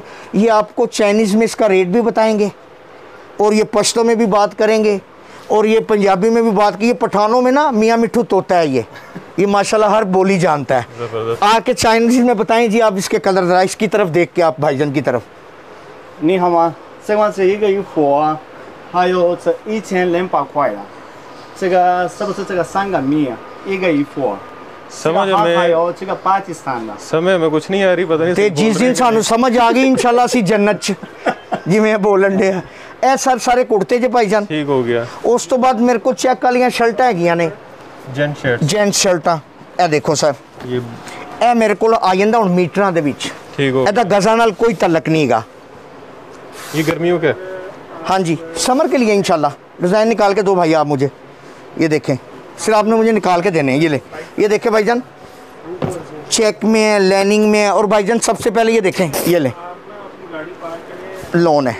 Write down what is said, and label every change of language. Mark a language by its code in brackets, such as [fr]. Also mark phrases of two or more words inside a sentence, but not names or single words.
[hi] ये आपको चाइनीज़ में इसका रेट भी बताएंगे, और ये पश्तो में भी बात करेंगे, और ये पंजाबी में भी बात की। ये पठानों में ना मियाँ मिठू तोता है ये माशाल्लाह हर बोली जानता है। आके चाइनीज़ में बताएं जी आप इसके कलर ज़रा, इसकी तरफ देख के आप भाईजान की तरफ। [zh] 你好吗？这款是一个衣服啊，还有这1200块了。这个是不是这个3个米一个衣服？ [hi] समझ में कुछ नहीं आ रही, पता नहीं [pa] ਤੇ ਜਿਸ ਦਿਨ ਸਾਨੂੰ ਸਮਝ ਆ ਗਈ ਇੰਸ਼ਾਅੱਲਾ ਸੀ ਜੰਨਤ ਚ, ਜਿਵੇਂ ਬੋਲਣ ਦੇ ਏ ਸਾਰੇ ਕੁੜਤੇ ਚ ਭਾਈਜਾਨ। [hi] ठीक हो गया। [pa] ਉਸ ਤੋਂ ਬਾਅਦ ਮੇਰੇ ਕੋ ਚੈੱਕ ਵਾਲੀ ਸ਼ਰਟਾਂ ਹੈਗੀਆਂ ਨੇ, ਜੈਂਟ ਸ਼ਰਟਾਂ। ਏ ਦੇਖੋ ਸਰ, ਯੇ ਮੇਰੇ ਕੋ ਆ ਜਾਂਦਾ ਹੁਣ ਮੀਟਰਾਂ ਦੇ ਵਿਚ। [hi] ठीक हो, [pa] ਏਦਾ ਗਜ਼ਾਂ ਨਾਲ ਕੋਈ ਤਅੱਲੁਕ ਨਹੀਂ ਗਾ। [hi] ये गर्मियों के, हाँ जी, समर के लिए इंशाल्लाह। डिज़ाइन निकाल के दो भाई आप मुझे, ये देखें, सिर्फ आपने मुझे निकाल के देने हैं। ये ले, ये देखें भाईजान, चेक में है, लाइनिंग में है। और भाईजान सबसे पहले ये देखें, ये ले, लोन है।